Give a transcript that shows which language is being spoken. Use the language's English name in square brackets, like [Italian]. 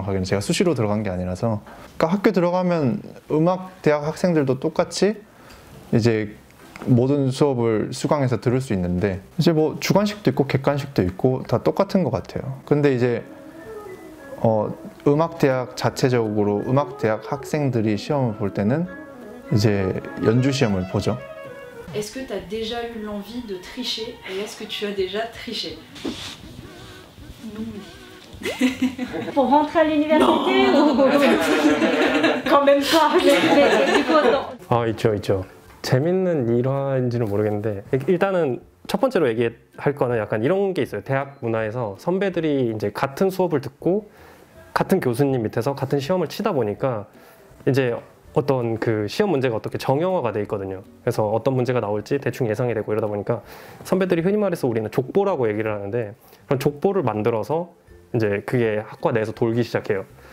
[Korean] 정확하게는 제가 수시로 들어간 게 아니라서. 그러니까 학교 들어가면 음악 대학 학생들도 똑같이 이제 모든 수업을 수강해서 들을 수 있는데 이제 뭐 주관식도 있고 객관식도 있고 다 똑같은 것 같아요. 근데 이제 음악대학 자체적으로 음악대학 학생들이 시험을 볼 때는 이제 연주 시험을 보죠. [French] Est-ce que tu as déjà eu l'envie de tricher et est-ce que tu as déjà triché? Non. Pour rentrer à l'université ou Quand même pas. mais du coup non. [Korean] 있죠. 재밌는 일화인지는 모르겠는데 일단은 첫 번째로 얘기할 거는 약간 이런 게 있어요. 대학 문화에서 선배들이 이제 같은 수업을 듣고 같은 교수님 밑에서 같은 시험을 치다 보니까 이제 어떤 그 시험 문제가 어떻게 정형화가 돼 있거든요. 그래서 어떤 문제가 나올지 대충 예상이 되고 이러다 보니까 선배들이 흔히 말해서 우리는 족보라고 얘기를 하는데 그런 족보를 만들어서 이제 그게 학과 내에서 돌기 시작해요.